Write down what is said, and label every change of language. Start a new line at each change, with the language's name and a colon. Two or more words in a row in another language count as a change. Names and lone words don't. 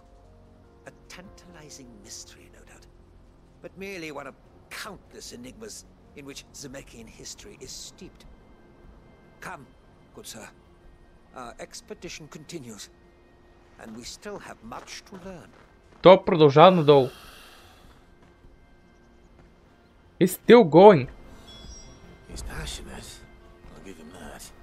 English: A tantalizing mystery, no doubt, but merely one of countless enigmas in which Zemeckyan history is steeped. Come, good sir. Our expedition continues, and we still have much to learn.
Bulgarian: То продължава надолу.
English: It's still going. He's passionate. I'll give him that.